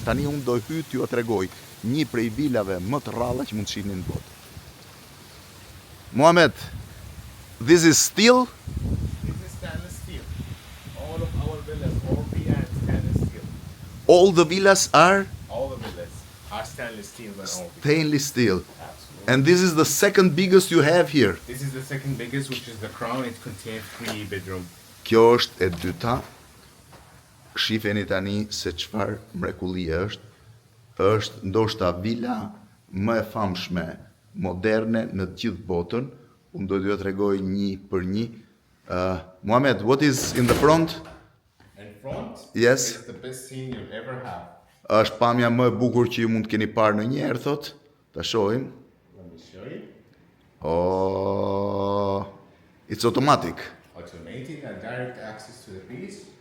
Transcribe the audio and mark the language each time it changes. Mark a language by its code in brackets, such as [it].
[sq] Tani unë do hyj t'ju tregoj një prej vilave më të rralla që mund të shihni në botë. [en] Muhammad, this is steel? This is stainless steel. All of our villas, all the stainless steel. All the villas are All the villas are stainless steel and all. stainless steel. Absolutely. And this is the second biggest you have here. This is the second biggest, which is the Crown. It contains 3 bedrooms. [sq] Kjo është e dyta. Shifeni tani se çfarë mrekullie është. Është ndoshta vila më e famshme moderne në të gjithë botën. Unë do t'ju tregoj një për një. [en] Muhammad, what is in the front? In front, Yes. it's the best scene you'll ever have. [sq] Është pamja më e bukur që ju mund të keni parë ndonjëherë, thot. Ta shohim. [en] show you. Oh, it's automatic. Automated and direct access to the piece.